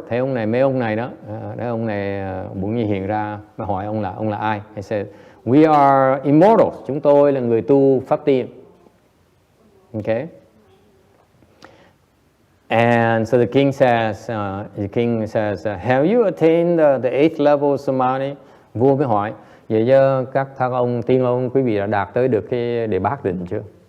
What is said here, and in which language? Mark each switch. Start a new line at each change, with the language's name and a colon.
Vietnamese: Thấy ông này, mấy ông này đó, ông này bỗng nhiên hiện ra, mà hỏi ông là ai.
English: He said, we are immortals.
Vietnamese: Chúng tôi là người tu pháp tiên. Okay.
English: And so the king says, have you attained the 8th level samadhi?
Vietnamese: Vua mới hỏi, vậy chứ các ông tiên ông quý vị đã đạt tới được cái đệ bát định chưa?